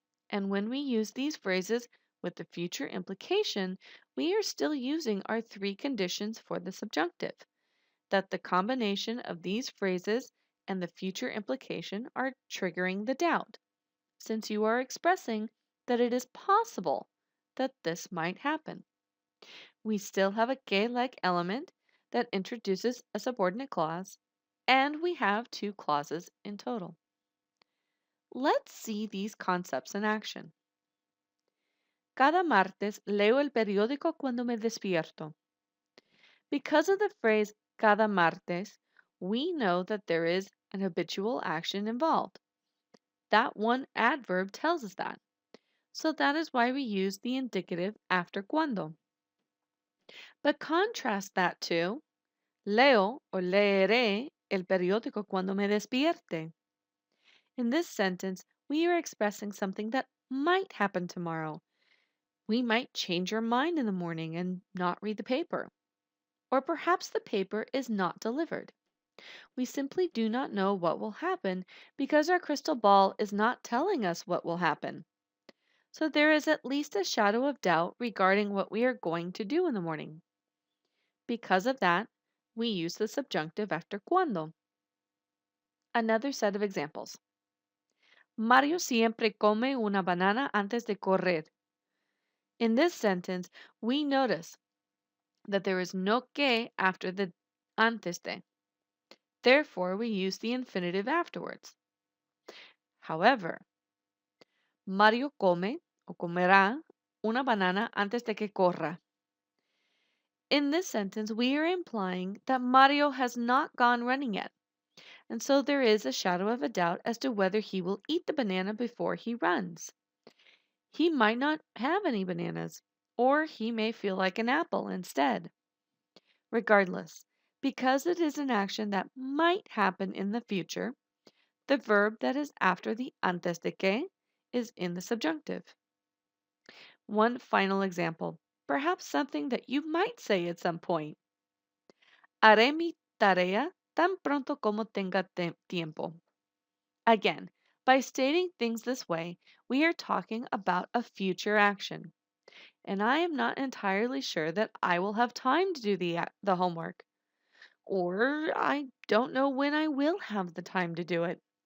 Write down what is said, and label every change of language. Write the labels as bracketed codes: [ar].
[en] And when we use these phrases with the future implication, we are still using our three conditions for the subjunctive, that the combination of these phrases and the future implication are triggering the doubt, since you are expressing that it is possible that this might happen. We still have a que-like element that introduces a subordinate clause, and we have two clauses in total. Let's see these concepts in action. [es] Cada martes leo el periódico cuando me despierto. [en] Because of the phrase cada martes, we know that there is an habitual action involved. That one adverb tells us that. So that is why we use the indicative after cuando. But contrast that to [es] leo o leeré el periódico cuando me despierte. [en] In this sentence, we are expressing something that might happen tomorrow. We might change our mind in the morning and not read the paper. Or perhaps the paper is not delivered. We simply do not know what will happen because our crystal ball is not telling us what will happen. So there is at least a shadow of doubt regarding what we are going to do in the morning. Because of that, we use the subjunctive after cuando. Another set of examples. [es] Mario siempre come una banana antes de correr. [en] In this sentence, we notice that there is no que after the antes de. Therefore, we use the infinitive afterwards. [es] However, Mario come o comerá una banana antes de que corra. [en] In this sentence, we are implying that Mario has not gone running yet, and so there is a shadow of a doubt as to whether he will eat the banana before he runs. He might not have any bananas, or he may feel like an apple instead. Regardless, because it is an action that might happen in the future, the verb that is after the antes de que is in the subjunctive. One final example, perhaps something that you might say at some point. [es] Haré mi tarea tan pronto como tenga tiempo. [en] Again, by stating things this way, we are talking about a future action. And I am not entirely sure that I will have time to do the homework. Or I don't know when I will have the time to do it.